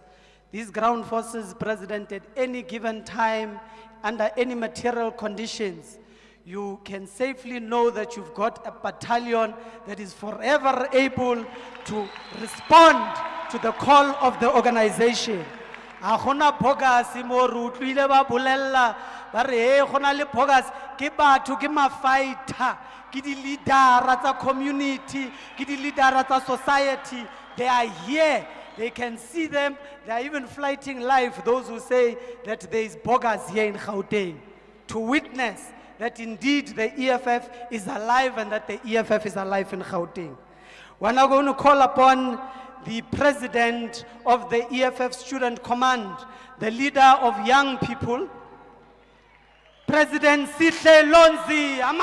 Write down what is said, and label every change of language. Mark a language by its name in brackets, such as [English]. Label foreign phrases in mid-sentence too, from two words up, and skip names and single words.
[English] These ground forces, President, at any given time, under any material conditions, you can safely know that you've got a battalion that is forever able to respond to the call of the organization. [Tswana] A gona bogas mo re utlwile ba bolella ba re he gona le bogas ke batho ke mafighter ke di leaders tsa community ke di leaders tsa society. [English] They are here. They can see them. They are even flighting live, those who say that there is bogus here in Gauteng, to witness that indeed the EFF is alive and that the EFF is alive in Gauteng. We're now going to call upon the president of the EFF Student Command, the leader of young people, President Sihle Lonzi.